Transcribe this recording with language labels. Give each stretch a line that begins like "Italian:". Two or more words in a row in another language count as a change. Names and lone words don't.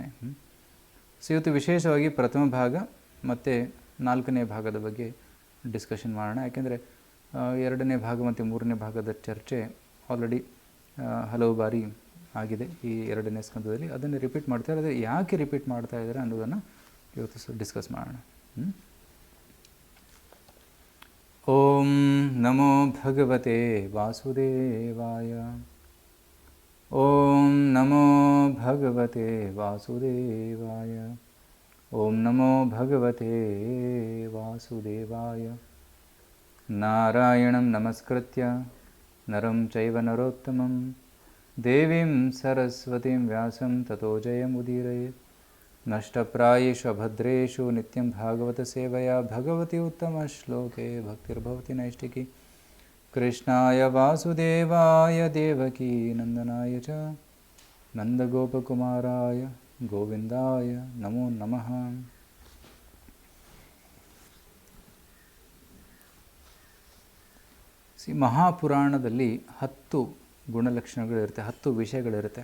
Kannada: ಸೊ ಇವತ್ತು ವಿಶೇಷವಾಗಿ ಪ್ರಥಮ ಭಾಗ ಮತ್ತು 4ನೇ ಭಾಗದ ಬಗ್ಗೆ ಡಿಸ್ಕಷನ್ ಮಾಡೋಣ. ಯಾಕೆಂದರೆ 2ನೇ ಭಾಗ ಮತ್ತು 3ನೇ ಭಾಗದ ಚರ್ಚೆ ಆಲ್ರೆಡಿ ಹಲವು ಬಾರಿ ಆಗಿದೆ ಈ 2ನೇ ಸ್ಕಂದದಲ್ಲಿ. ಅದನ್ನು ರಿಪೀಟ್ ಮಾಡ್ತಾರೆ. ಆದರೆ ಯಾಕೆ ರಿಪೀಟ್ ಮಾಡ್ತಾ ಇದ್ದಾರೆ ಅನ್ನೋದನ್ನು ಇವತ್ತು ಡಿಸ್ಕಸ್ ಮಾಡೋಣ.
Sanskrit: ಓಂ ನಮೋ ಭಗವತೆ ವಾಸುದೇವಾಯ. ಓಂ ನಮೋ ಭಗವತೆ ವಾಸುದೇವಾಯ. ಓಂ ನಮೋ ಭಗವತೆ ವಾಸುದೇವಾಯ. ನಾರಾಯಣಂ ನಮಸ್ಕೃತ್ಯ ನರಂ ಚೈವ ನರೋತ್ತಮಂ ದೇವೀಂ ಸರಸ್ವತೀಂ ವ್ಯಾಸಂ ತತೋ ಜಯಮುದೀರಯೇತ್. ನಷ್ಟಪ್ರಾಯೇಷು ಭದ್ರೇಷು ನಿತ್ಯಂ ಭಾಗವತ ಸೇವಯಾ ಭಗವತಿ ಉತ್ತಮ ಶ್ಲೋಕೆ ಭಕ್ತಿರ್ಭವತಿ ನೈಷ್ಟಿಕಿ. ಕೃಷ್ಣಾಯ ವಾಸುದೇವಾಯ ದೇವಕೀ ನಂದನಾಯ ಚ ನಂದಗೋಪಕುಮಾರಾಯ ಗೋವಿಂದಾಯ ನಮೋ ನಮಃ.
Kannada: ಮಹಾಪುರಾಣದಲ್ಲಿ 10 ಗುಣಲಕ್ಷಣಗಳಿರುತ್ತೆ, 10 ವಿಷಯಗಳಿರುತ್ತೆ.